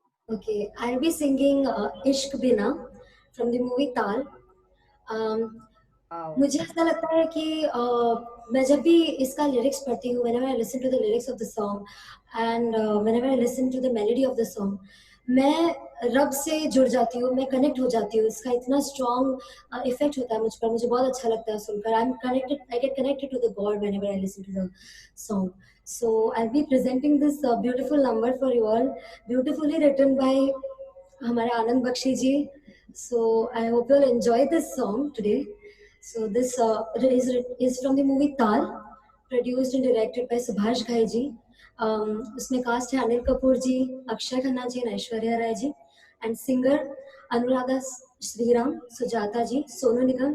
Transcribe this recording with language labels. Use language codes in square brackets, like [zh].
[en] Okay, I'll be singing Ishq Bina from the movie Tal. [hi] मुझे ऐसा लगता है कि मैं जब भी इसका lyrics पढ़ती हूँ, [en] whenever I listen to the lyrics of the song [hi] and whenever I listen to the melody of the song, मैं रब से जुड़ जाती हूँ, मैं connect हो जाती हूँ. इसका इतना strong effect होता है मुझ पर, मुझे बहुत अच्छा लगता है सुनकर. [en] I get connected to the God whenever I listen to the song. So I'll be presenting this beautiful number for you all, beautifully written by हमारे Anand Bakshi ji. So I hope you'll enjoy this song today. So this is from the movie Tal, produced and directed by Subhash Ghai ji. [hi] उसमें cast है अनिल कपूर जी, Akshay Khanna ji, and Aishwarya Rai ji, and singer Anuradha Shriram, Sujata ji, Sonu Nigam,